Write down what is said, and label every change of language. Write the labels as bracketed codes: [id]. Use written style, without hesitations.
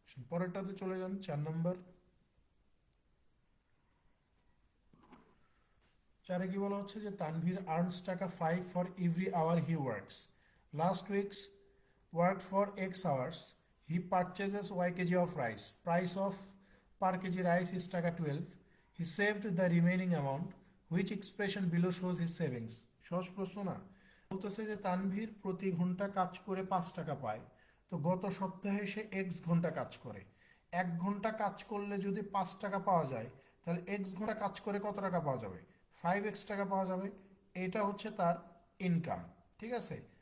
[bn] পরেরটাতে চলে যান, 4 নম্বর। 4-এ কি বলা হচ্ছে যে [en] Tanvir earns taka 5 for every hour he works. Last weeks worked for X hours. He purchases Y kg of rice. Price of per kg rice is taka 12. He saved the remaining amount. Which expression below shows his savings? [bn] সহজ প্রশ্ন না? বলতেছে যে তানভীর প্রতি ঘন্টা কাজ করে 5 টাকা পায়। তো গত সপ্তাহে সে এক্স ঘন্টা কাজ করে। 1 ঘন্টা কাজ করলে যদি 5 টাকা পাওয়া যায়, তাহলে এক্স ঘন্টা কাজ করে কত টাকা পাওয়া যাবে? 5x টাকা পাওয়া যাবে। এটা হচ্ছে তার ইনকাম। ঠিক আছে?